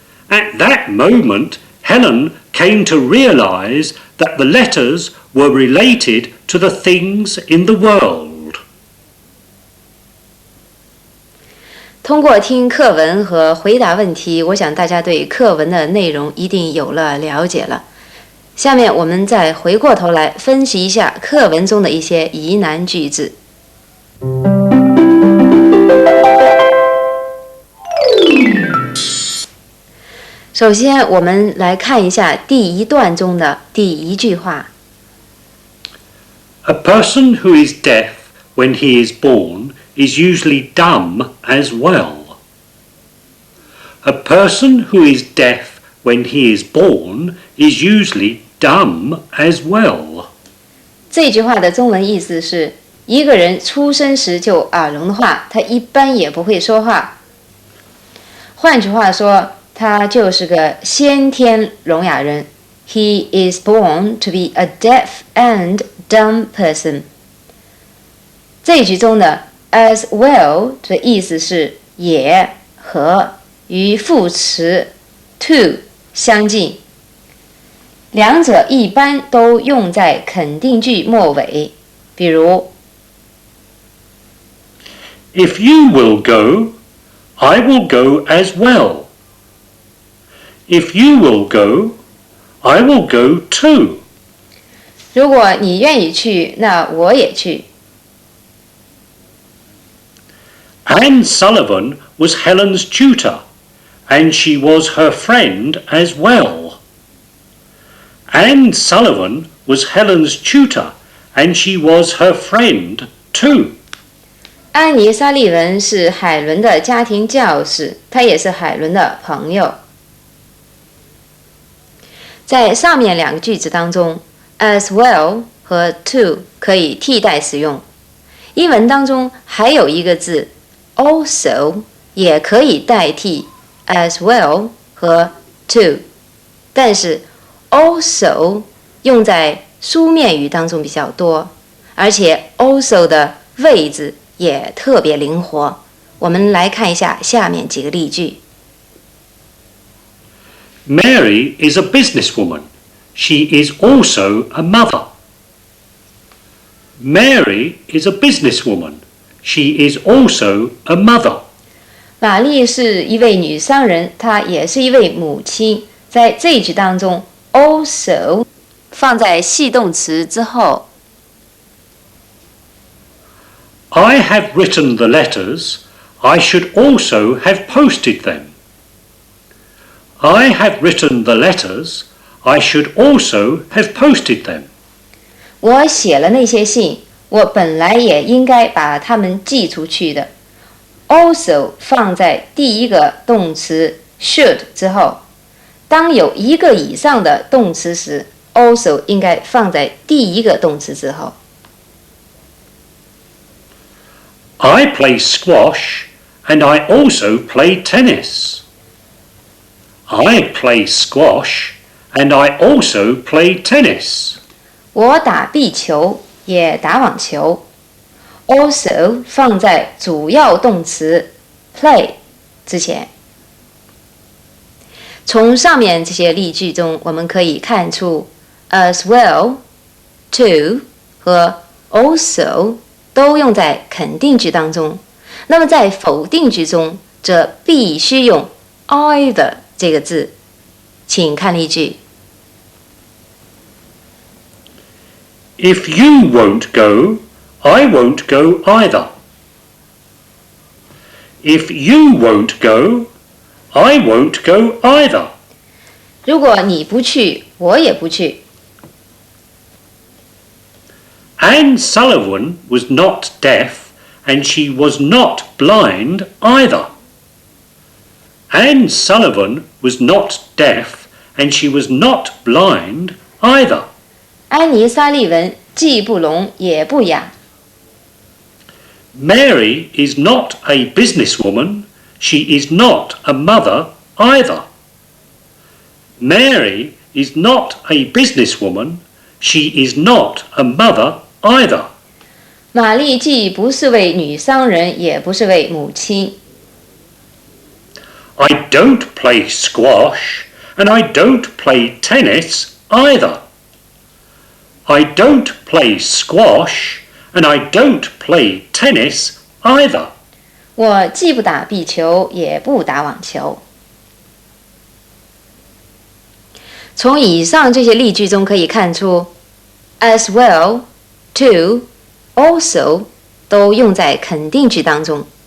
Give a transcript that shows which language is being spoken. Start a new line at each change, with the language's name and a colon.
English: At that moment, Helen came to realize that the letters were related to the things in the world.
Chinese: 通过听课文和回答问题，我想大家对课文的内容一定有了了解了。下面我们再回过头来分析一下课文中的一些疑难句子。首先，我们来看一下第一段中的第一句话。
English: A person who is deaf when he is born is usually dumb as well. A person who is deaf when he is born is usually dumb as well.
Chinese: 这句话的中文意思是，一个人出生时就耳聋的话，他一般也不会说话。换句话说，他就是个先天聋哑人。
English: He is born to be a deaf and dumb person.
Chinese: 这一句中的
English: as well
Chinese: 的意思是也和与副词 to 相近，两者一般都用在肯定句末尾，比如
English: If you will go, I will go as well. If you will go, I will go too.
Chinese: 如果你愿意去，那我也去。
English: Anne Sullivan was Helen's tutor, and she was her friend as well. Anne Sullivan was Helen's tutor, and she was her friend too.
Chinese: 安妮·沙利文是海伦的家庭教师，她也是海伦的朋友。在上面两个句子当中 ，
English: as well
Chinese: 和 to 可以替代使用。英文当中还有一个字 also 也可以代替
English: as well
Chinese: 和 to， 但是 also 用在书面语当中比较多，而且 also 的位置也特别灵活。我们来看一下下面几个例句。
English: Mary is a businesswoman. She is also a mother. Mary is a businesswoman. She is also a mother.
Chinese: 玛丽是一位女商人，她也是一位母亲。在这一句当中 ，also 放在系动词之后。
English: I have written the letters. I should also have posted them. I have written the letters. I should also have posted them.
Chinese: 我写了那些信，我本来也应该把它们寄出去的。 also 放在第一个动词 should 之后，当有一个以上的动词时 ，also 应该放在第一个动词之后。
English: I play squash and I also play tennis. I play squash and I also play tennis.
Chinese: 我打壁球，也打网球。 also 放在主要动词 play 之前。从上面这些例句中，我们可以看出
English: as well,
Chinese: to 和 also 都用在肯定句当中。那么在否定句中，则必须用 either 这个字。请看例句。
English: If you won't go, I won't go either. If you won't go, I won't go either.
Chinese: 如果你不去，我也不去。
English: Anne Sullivan was not deaf and she was not blind either. Anne Sullivan was not deaf and she was not blind either.
Chinese: 安妮·沙利文既不聋也不哑。
English: Mary is not a businesswoman. She is not a mother either. Mary is not a businesswoman. She is not a mother either.
Chinese: 玛丽既不是位女商人，也不是位母亲。
English: I don't play squash and I don't play tennis either. I don't play squash and I don't play tennis either.
Chinese: 我既不打壁球，也不打网球。从以上这些例句中可以看出 ，
English: as well,
Chinese: to, also 都用在肯定句当中。